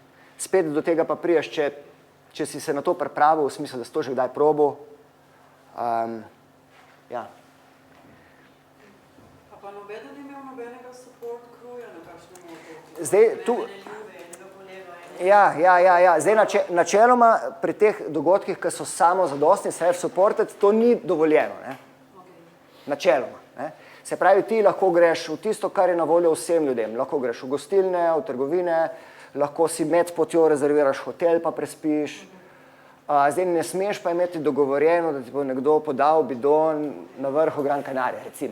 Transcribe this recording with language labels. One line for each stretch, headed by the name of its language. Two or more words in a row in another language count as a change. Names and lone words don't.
Slovenian: Spet do tega pa priješ, če si se na to pripravil, v smislu, da si to že kdaj probal. Ja. Pa nobeden ni imel nobenega
English: support crewja
Slovenian: na kakšnem otoku? Zdaj, tu... Ja. Zdaj, načeloma pri teh dogodkih, ki so samozadostni, self-supported, to ni dovoljeno, ne. Načeloma, ne. Se pravi, ti lahko greš v tisto, kar je na voljo vsem ljudem. Lahko greš v gostilne, v trgovine, lahko si med potjo rezerviraš hotel pa prespiš. Zdaj ne smeš pa imeti dogovorjeno, da ti bo nekdo podal bidon na vrhu Gran Canaria, recimo.